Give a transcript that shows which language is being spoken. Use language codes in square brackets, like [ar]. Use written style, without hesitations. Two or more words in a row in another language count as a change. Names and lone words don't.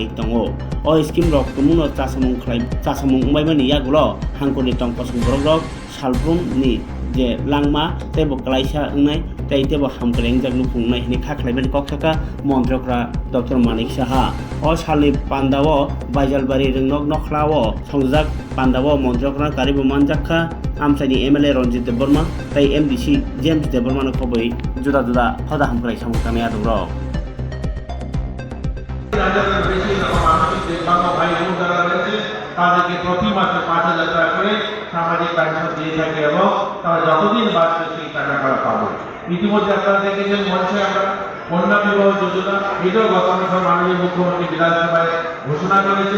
[trp] दङ अ स्किम रक कुमुनो चासामुं उमायमानि यागुल हांकरनि टंकसं बरक सालफ्रुमनि जे लांमा तेबो कलाइसा उंनाय ताय तेबो हामक्राय जागनु खुंनाय हिनि खाख्लायबानि कक्थाका मन्त्रकरा डॉक्टर मानिक साहा अ सालनि पान्दाव बायजालबारि रोंनक नखलाव संजाक पान्दाव मन्त्रकरा कारिबो मानजाखा आमसाइनि एमएलए रंजित देबबर्मा ताय एमडीसी जेम्स देबबर्मा खबै जुदा जुदा हदा हामक्राय सामुं ताङै आदंरक [bn] তাদেরকে প্রতি মাসে ৫,০০০ টাকা করে সামাজিক পেনশন দিয়ে থাকে এবং তারা যতদিন বাঁচবে সেই টাকাটা পাবে। ইতিমধ্যে আপনারা দেখেছেন মঞ্চে আমরা কন্যা বিবাহ যোজনা এটাও গত বছর মাননীয় মুখ্যমন্ত্রী বিধানসভায় ঘোষণা করেছেন।